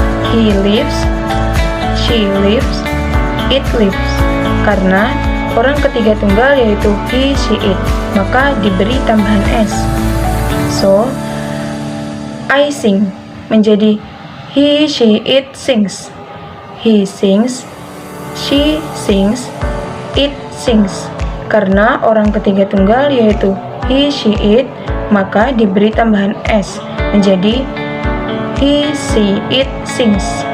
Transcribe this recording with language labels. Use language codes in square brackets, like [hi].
[en] He lives, she lives, it lives. [id] Karena orang ketiga tunggal yaitu he, she, it, maka diberi tambahan s. [en] So, I sing menjadi he, she, it sings. He sings, she sings, it sings. [id] Karena orang ketiga tunggal yaitu he, she, it, maka diberi tambahan s menjadi he, she, it sings.